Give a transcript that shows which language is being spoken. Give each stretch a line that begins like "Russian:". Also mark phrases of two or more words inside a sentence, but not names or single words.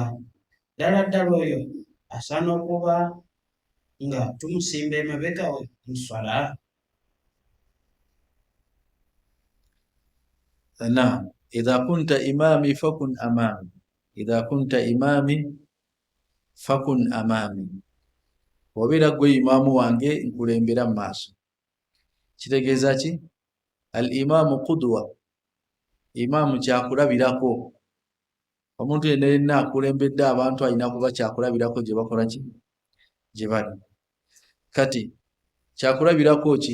Ganda: Ddala oyo asaana okuba nga tumusimba emabega we mu swala. Naam.
Arabic: إذا كنت إمامي فكن أمامي، إذا كنت إمامي فكن أمامي,
Ganda: obeera gwe imaamu wange nkulembera mu maaso. Kitegeeza ki?
Arabic: الإمام قدوة,
Ganda: imaamu kyakulabirako. Omuntu yenna akulembedde abantu alina kuba kyakulabirako gye bakola ki? Gye bali. Kati kyakulabirako ki?